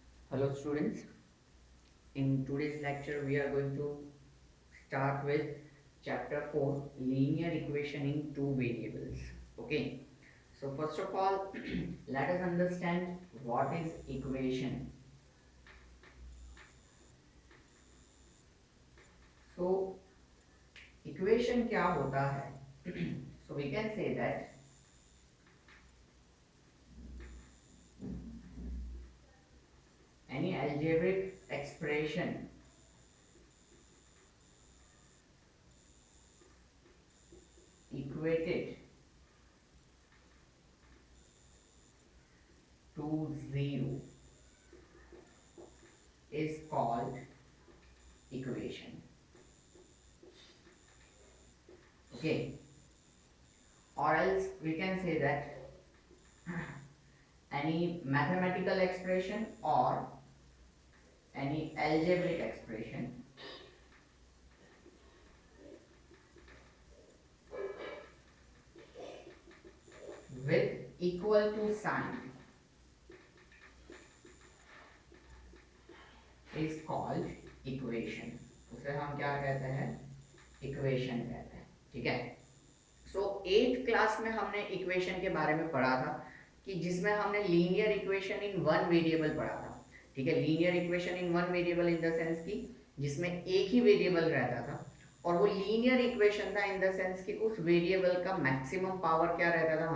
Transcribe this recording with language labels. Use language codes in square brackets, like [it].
[en] Hello students, in today's lecture we are going to start with chapter 4 linear equation in two variables. Okay, so first of all let us understand what is equation. [hi] So equation क्या होता है? [en] So we can say that any algebraic expression equated to zero is called equation. Okay, or else we can say that any mathematical expression or any algebraic expression with equal to sign is called equation. [hi] उसे हम क्या कहते हैं? Equation कहते हैं. ठीक है. सो eighth class में हमने इक्वेशन के बारे में पढ़ा था कि जिसमें हमने linear equation in one variable पढ़ा था. ठीक है, linear equation in one variable in the sense की जिसमें एक ही वेरिएबल रहता था और वो लीनियर इक्वेशन था इन द सेंस कि उस वेरिएबल का मैक्सिमम पावर क्या रहता था?